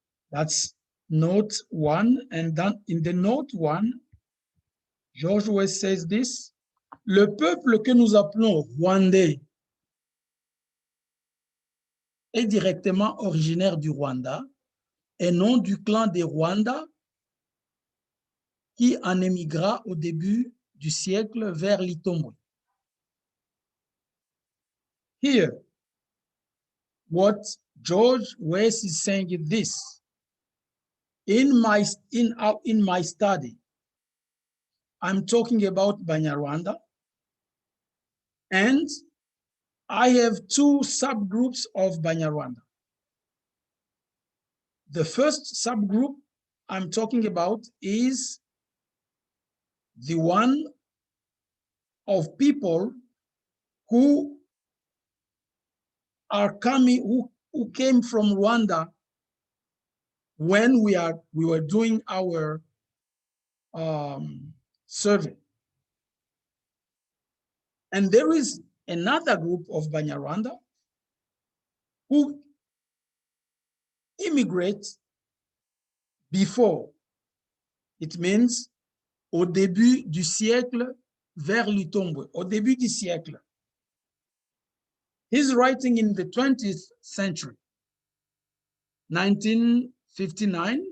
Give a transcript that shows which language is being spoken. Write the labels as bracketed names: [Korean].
[English] That's note 1, and then in the note 1, George West says this: [French] le peuple que nous appelons Rwandais est directement originaire du Rwanda et non du clan des Rwanda qui en émigra au début du siècle vers l'Itombwe. [English] Here, what George West is saying is this: in my study, I'm talking about Banyarwanda, and I have 2 subgroups of Banyarwanda. The first subgroup I'm talking about is the one of people who are coming, who came from Rwanda when we were doing our survey. And there is another group of Banyarwanda who immigrate before. It means [French] au début du siècle vers l'Itombwe, au début du siècle. [English] He's writing in the 20th century, 1959.